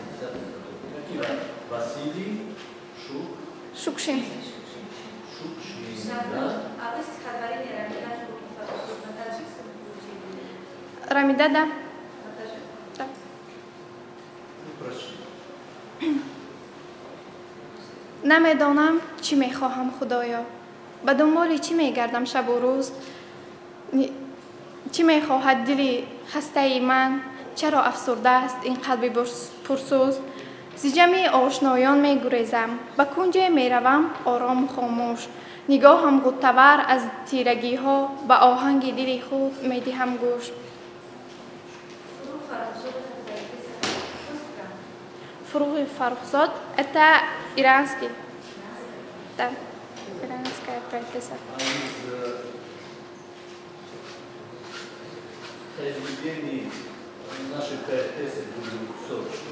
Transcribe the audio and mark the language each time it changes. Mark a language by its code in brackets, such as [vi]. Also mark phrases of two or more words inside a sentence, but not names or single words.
[ru] Василий Шукшин. Шукшин, А да? вы стихотворение Рамида на таджикском получили? Рамида, да. На таджикском? Да. Ну, прочти. [fa] نمیدانم چی میخواهم خدایا به دنبال چی میگردم شب و روز چی میخواهد دلی خسته ای من چرا افسرده است این قلب پرسوز ز جمع آشنایان میگریزم به کنج میروم آرام و خاموش نگاهم غوطه‌ور از تیرگی ها به آهنگ دل خود میدهم گوش [ru] Фрух Фарухзод — это иранский. Да, иранская поэтесса. А из произведений нашей поэтессы Гулюксов, что